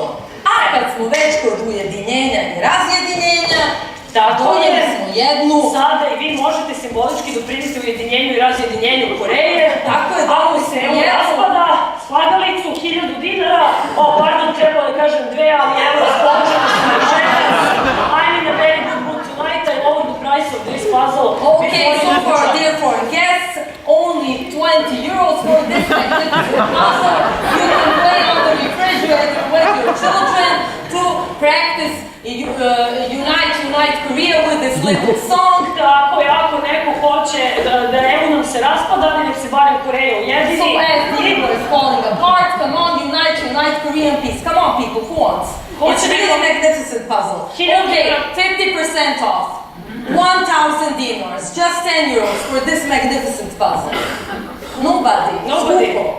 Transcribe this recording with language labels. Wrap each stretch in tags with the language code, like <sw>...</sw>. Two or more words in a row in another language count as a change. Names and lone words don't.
<sr>A kad smo već kod ujedinjenja i razjedinjenja, donijeli smo jednu... Sada i vi možete simbolički doprinesti ujedinjenju i razjedinjenju Koreje. Tako je, ako se evo raspada, slagalicu, 1000 dinara, pardon, trebalo da kažem 2, ali evo, raspoloženo sam rečena.</sr> <en>I'm in a very good mood tonight, I lower the price of this puzzle. Okay, so for our dear foreign guests, only 20 euros for this magnificent puzzle. You can play on the refrigerator with your children to practice Unite Korea with this little song.</en> <sr>Tako je, ako neko hoće da evo nam se raspada, ali nek se barem Koreja ujedini.</sr> <en>So as the Igor is falling apart, come on, unite Korean peace. Come on, people, who wants? It's a really magnificent puzzle. Okay, 50% off. 1,000 dinars, just 10 euros for this magnificent puzzle. Nobody. Skupo.</en>